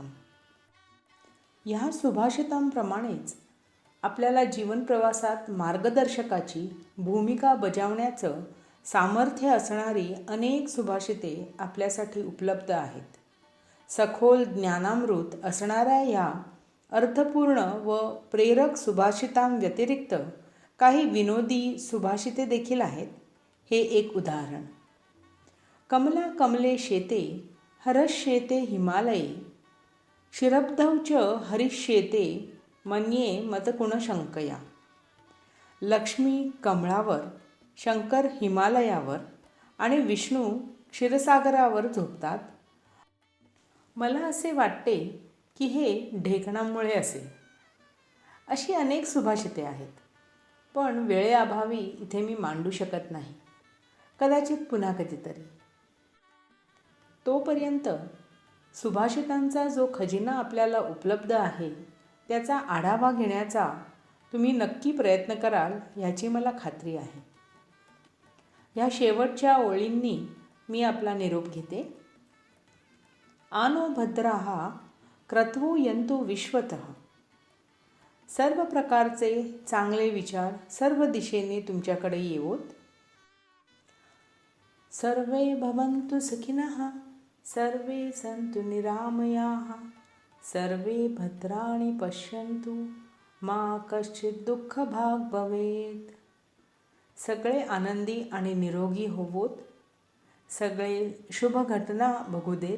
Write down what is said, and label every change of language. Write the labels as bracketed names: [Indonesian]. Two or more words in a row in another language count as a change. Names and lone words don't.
[Marathi] ह्या सुभाषितांप्रमाणेच आपल्याला जीवनप्रवासात मार्गदर्शकाची भूमिका बजावण्याचं सामर्थ्य असणारी अनेक सुभाषिते आपल्यासाठी उपलब्ध आहेत. सखोल ज्ञानामृत असणाऱ्या ह्या अर्थपूर्ण व प्रेरक सुभाषितांव्यतिरिक्त काही विनोदी सुभाषिते देखील आहेत. हे एक उदाहरण. [Sanskrit] कमला कमले शेते हरश्येते हिमालये शिरब्धौ च हरिष्येते मन्ये मतकुणशंकया. [Marathi] लक्ष्मी कमळावर, शंकर हिमालयावर आणि विष्णू क्षीरसागरावर झोपतात. मला असे वाटते की हे ढेकणामुळे असेल. अशी अनेक सुभाषिते आहेत. पण वेळेअभावी इथे मी मांडू शकत नाही. कदाचित पुन्हा कधीतरी. तोपर्यंत सुभाषितांचा जो खजिना आपल्याला उपलब्ध आहे त्याचा आढावा घेण्याचा तुम्ही नक्की प्रयत्न कराल याची मला खात्री आहे. ह्या शेवटच्या ओळींनी मी आपला निरोप घेते. [Sanskrit] आनो भद्राः क्रतवो यन्तु विश्वतः. [Marathi] सर्व प्रकारचे चांगले विचार सर्व दिशेने तुमच्याकडे येवोत. [Sanskrit] सर्वे भवन्तु सुखिनः, सर्वे सन्तु निरामयाः, सर्वे भद्राणि पश्यन्तु मा कश्चित् दुःखभाग् भवेत्. [Marathi] सगळे आनंदी आणि निरोगी होवोत. सगळे शुभ घटना बघू देत.